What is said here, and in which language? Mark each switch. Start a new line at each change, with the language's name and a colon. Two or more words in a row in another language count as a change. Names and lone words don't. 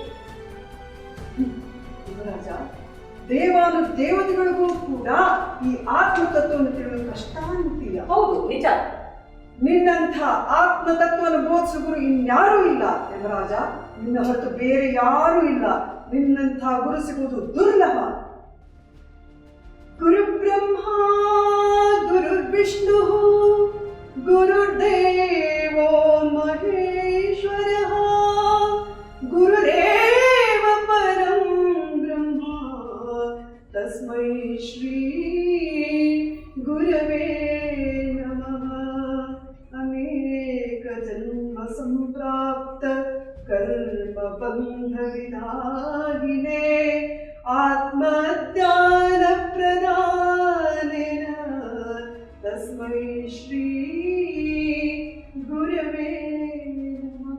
Kannada: ಯುವರಾಜ, ದೇವಾನು ದೇವತೆಗಳಿಗೂ ಕೂಡ ಈ ಆತ್ಮತತ್ವವನ್ನು ತಿಳಿಯಲು ಕಷ್ಟ ಅನ್ನುತ್ತೀಯ. ಹೌದು, ನಿಜ. ನಿನ್ನಂಥ ಆತ್ಮತತ್ವವನ್ನು ಬೋಧಿಸುವ ಗುರು ಇನ್ಯಾರೂ ಇಲ್ಲ ಯಮರಾಜ. ನಿನ್ನ ಹೊರತು ಬೇರೆ ಯಾರೂ ಇಲ್ಲ. ನಿನ್ನಂಥ ಗುರು ಸಿಗುವುದು ದುರ್ಲಭ.
Sanskrit: ಗುರು ಬ್ರಹ್ಮ ಗುರು ವಿಷ್ಣು ಗುರುದೇವೋ ಮಹೇಶ್ವರ ಗುರುರೇವ ಪರಂ ಬ್ರಹ್ಮ ತಸ್ಮೈ ಶ್ರೀ ಗುರವೇ ನಮಃ. ಅನೇಕ ಜನ್ಮ ಸಂಪ್ರಾಪ್ತ ಕರ್ಮ ಬಂಧ ವಿನಾಗಿನೇ ಆತ್ಮಜ್ಞಾನ ಪ್ರದಾನೇನ ತಸ್ಮೈ ಶ್ರೀ ಗುರವೇ ನಮಃ.